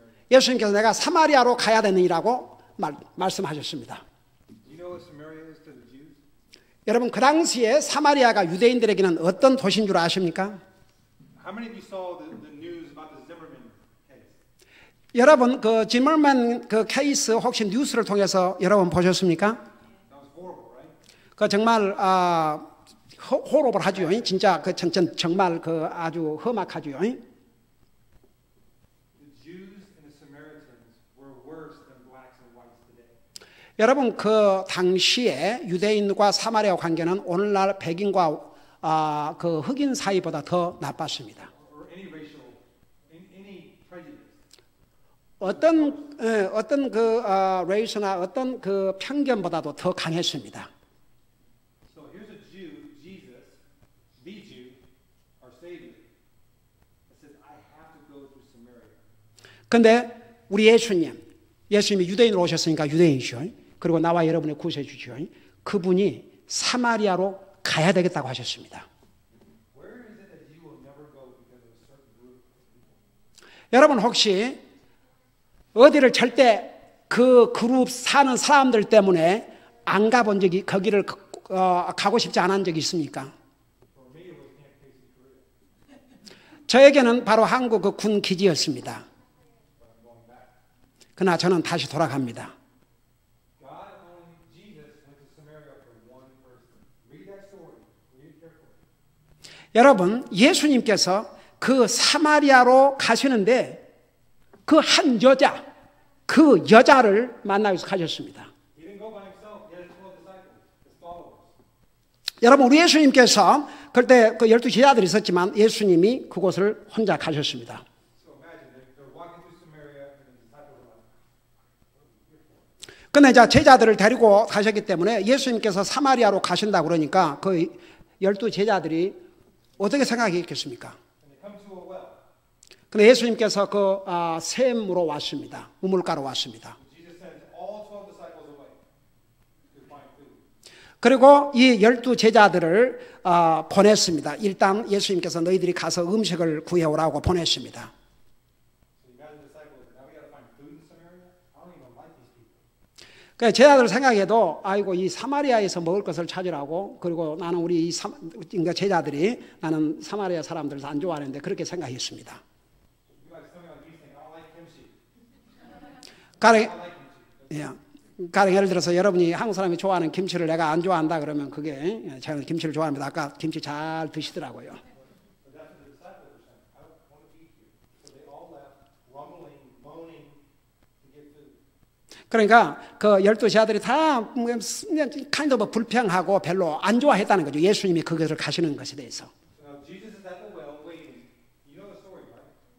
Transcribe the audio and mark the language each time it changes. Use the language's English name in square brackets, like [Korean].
[Korean] 예수님께서 내가 사마리아로 가야 되느니라고 말씀하셨습니다. [English] Do you know what Samaria is to the Jews? [Korean] 여러분, 그 당시에 사마리아가 유대인들에게는 어떤 도시인 줄 아십니까? [English] How many of you saw the news about the Zimmerman case? [Korean] 여러분, 그 지머만 그 케이스 혹시 뉴스를 통해서 여러분 보셨습니까? [English] That was horrible, right? [Korean] 그 정말 호러블하죠. 진짜 그 정말 그 아주 험악하죠. [English] The Jews and the Samaritans were worse than blacks and whites today. [Korean] 여러분, 그 당시에 유대인과 사마리아 관계는 오늘날 백인과 그 흑인 사이보다 더 나빴습니다. [English] Or any racial, any prejudice. [Korean] 어떤 그 레이스나 어떤 그 편견보다도 더 강했습니다. [English] So here's a Jew, Jesus, the Jew, our Savior, that says, "I have to go through Samaria." [Korean] 그런데 우리 예수님이 유대인으로 오셨으니까 유대인이죠. 그리고 나와 여러분의 구세주죠. 그분이 사마리아로 가야 되겠다고 하셨습니다. [English] Where is it that you will never go because of a certain group of people? [Korean] 여러분, 혹시 어디를 절대 그 그룹 사는 사람들 때문에 안 가본 적이, 거기를 가고 싶지 않은 적이 있습니까? [English] For me, it was Camp Casey, Korea. [Korean] 저에게는 바로 한국 그 군 기지였습니다. [English] But I'm going back. [Korean] 그러나 저는 다시 돌아갑니다. [English] God only, Jesus went to Samaria for one person. Read that story. Read it carefully. [Korean] 여러분, 예수님께서 그 사마리아로 가시는데 그 한 여자, 그 여자를 만나기 위해서 가셨습니다. [English] He didn't go by himself. He had 12 disciples, his followers. [Korean] 여러분, 우리 예수님께서 그때 그 12 제자들이 있었지만 예수님이 그곳을 혼자 가셨습니다. [English] So imagine they're walking through Samaria and the disciples are like, [Korean] 근데 이제 제자들을 데리고 가셨기 때문에 예수님께서 사마리아로 가신다고 그러니까 그 12 제자들이 어떻게 생각했겠습니까? [English] and they come to a well. [Korean] 근데 예수님께서 그 샘으로 왔습니다. 우물가로 왔습니다. [English] Jesus sends all 12 disciples away to find food. [Korean] 그리고 이 12 제자들을 보냈습니다. 일단 예수님께서 너희들이 가서 음식을 구해오라고 보냈습니다. [English] So you imagine the disciples, now we got to find food in Samaria? I don't even like these people. [Korean] 그 제자들 생각해도 아이고 이 사마리아에서 먹을 것을 찾으라고 그리고 나는 우리 그러니까 제자들이 나는 사마리아 사람들을 안 좋아하는데 그렇게 생각했습니다. [English] You like something like these things, I don't like kimchi. [Korean] 가령, [English] I like kimchi. [Korean] 예. 가령 예를 들어서 여러분이 한국 사람이 좋아하는 김치를 내가 안 좋아한다 그러면 그게 제가 김치를 좋아합니다. 아까 김치 잘 드시더라고요. [English] But that's what the disciples were saying. I don't want to eat here. So they all left, rumbling, moaning to get food. [Korean] 그러니까 그 12 제자들이 다 [English] kind of [Korean] 불평하고 별로 안 좋아했다는 거죠. 예수님이 그것을 가시는 것에 대해서. [English] So now Jesus is at the well waiting. You know the story, right?